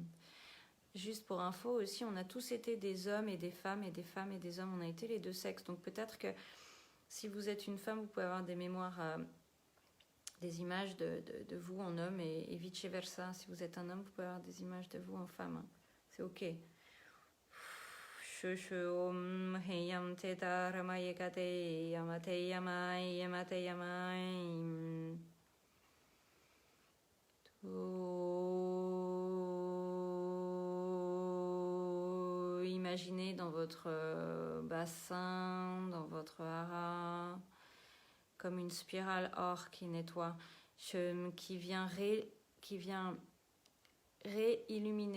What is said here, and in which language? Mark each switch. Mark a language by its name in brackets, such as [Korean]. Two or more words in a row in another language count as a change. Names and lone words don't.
[French] Juste pour info aussi, on a tous été des hommes et des femmes et des femmes et des hommes. On a été les deux sexes. Donc peut-être que si vous êtes une femme, vous pouvez avoir des mémoires, des images de vous en homme et vice versa. Si vous êtes un homme, vous pouvez avoir des images de vous en femme. C'est ok. Om heyam teta ramayekate yamate yamai yamate yamai. Imaginez dans votre bassin, dans votre hara, comme une spirale or qui nettoie, qui vient réilluminer.